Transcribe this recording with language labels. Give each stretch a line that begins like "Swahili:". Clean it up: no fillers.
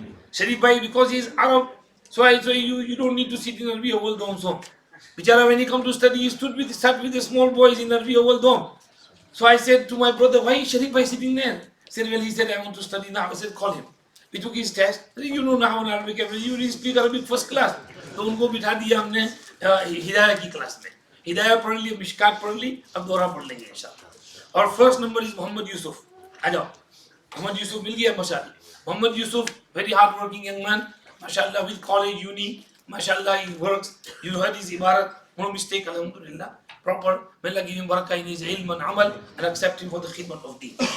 English: Sharif Bhai, because he is Arab, so you don't need to sit in Arabiya World Dome. So, Bichara, when he come to study, he sat with the small boys in Arabiya World Dome. So I said to my brother, why is Sharif Bhai sitting there? He said, I want to study now. I said, call him. We took his test. You know now in Arabic, you really speak Arabic first class.
Hindi: So उनको बिठा दिया हमने हिदाया की class में. हिदाया पढ़ ली, मिशकात पढ़ ली, अब दोहरा पढ़ लेंगे इंशाल्लाह. और
English: first number is
Hindi: Mohammad Yusuf. आ जाओ, मोहम्मद यूसुफ मिल गया माशाल्लाह.
English: Mohammad Yusuf, very hard working young man, माशाल्लाह, with college, uni, माशाल्लाह, he works. You heard his ibarat, no mistake, alhamdulillah, proper. May Allah give him barakah in his ilm and amal and accept him for the khidmat of deen.